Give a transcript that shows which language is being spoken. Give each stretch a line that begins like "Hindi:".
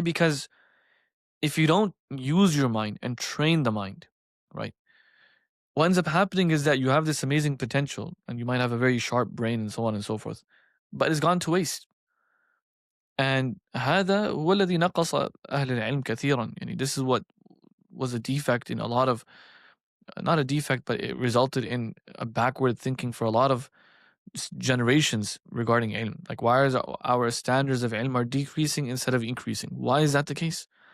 English: Because if you don't use your mind and train the mind, right, what ends up happening is that you have this amazing potential and you might have a very sharp brain and so on and so forth, but it's gone to waste.
Arabic: And هذا هو الذي نقص أهل العلم كثيرا.
English: يعني this is what was a defect in a lot of, not a defect, but it resulted in a backward thinking for a lot of generations regarding ilm. Like why is our standards of ilm are decreasing instead of increasing? Why is that the case?